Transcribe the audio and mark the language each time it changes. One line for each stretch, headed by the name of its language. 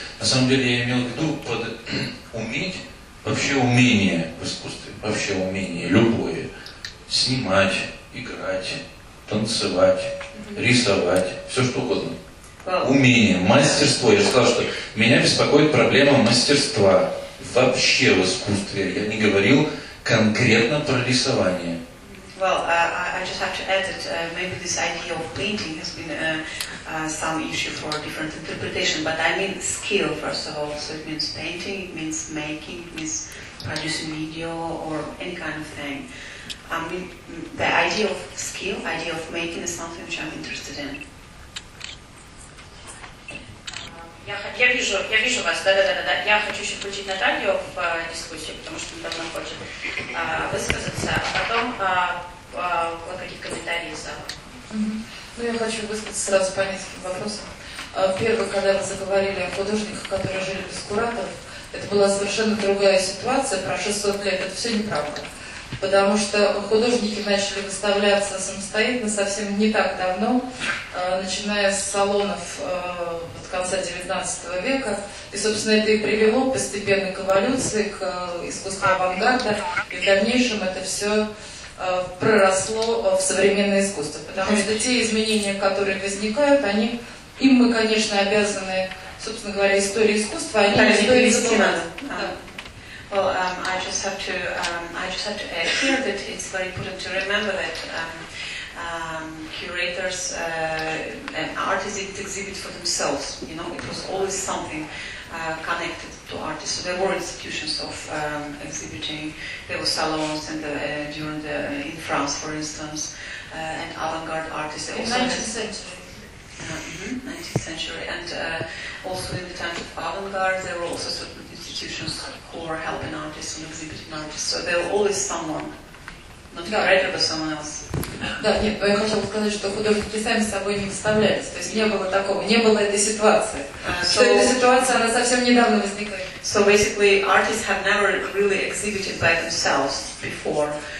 Russian: На самом деле я имел в виду под уметь, вообще умение в искусстве, вообще умение, любое, снимать, играть, танцевать, рисовать, все что угодно. Умение, мастерство. Я сказал, что меня беспокоит проблема мастерства вообще в искусстве. Я не говорил конкретно про рисование.
English: Well, I just have to add that maybe this idea of painting has been some issue for different interpretation, but I mean skill first of all. So it means painting, it means making, it means producing video or any kind of thing. I mean the idea of skill, idea of making is something which I'm interested in.
Russian: Я вижу вас, да. Я хочу еще включить Наталью в дискуссию, потому что она давно хочет высказаться, а потом какие-то комментарии из зала. Ну, я хочу высказаться сразу по нескольким вопросам. Во-первых, когда вы заговорили о художниках, которые жили без кураторов, это была совершенно другая ситуация, про 600 лет, это все неправда. Потому что художники начали выставляться самостоятельно совсем не так давно, начиная с салонов от конца XIX века. И, собственно, это и привело постепенно к эволюции, к искусству авангарда. И в дальнейшем это все проросло в современное искусство. Потому что те изменения, которые возникают, они, им мы, конечно, обязаны, собственно говоря, истории искусства, а не истории искусства.
English: Well, I just have to add here that it's very important to remember that curators and artists didn't exhibit for themselves. You know, it was always something connected to artists. So there were institutions of exhibiting. There were salons and in France, for instance, and avant-garde artists. In 19th century. And also in the times of avant-garde, there were also certain institutions who are helping artists and exhibiting artists. So there will always someone, not a writer, but someone else.
Russian: Да, нет, но я хотела сказать, что художники сами с собой не вставлялись. То есть не было такого, не было этой ситуации. Эта ситуация, она совсем недавно возникла.
English: So basically, artists have never really exhibited by themselves before.